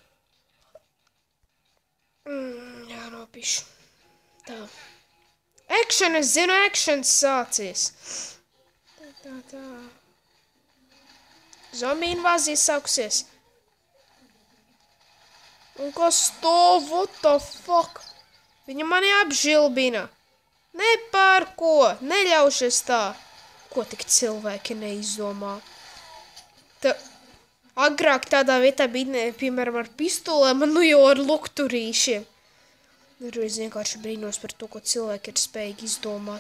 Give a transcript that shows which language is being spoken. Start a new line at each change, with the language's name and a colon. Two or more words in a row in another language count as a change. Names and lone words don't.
Latvian: Jānopišu. Tā. Action, es zinu, actions sācies. Tā. Zombiju invāzija sākusies. Un kas to?
English: What the fuck?
Latvian: Viņa mani apžilbina. Ne par ko. Neļaušies tā. Ko tik cilvēki neizdomā? Agrāk tādā vietā bija, piemēram, ar pistolēm, nu jau ar lukturīšiem. Es vienkārši brīnos par to, ko cilvēki ir spējīgi izdomāt.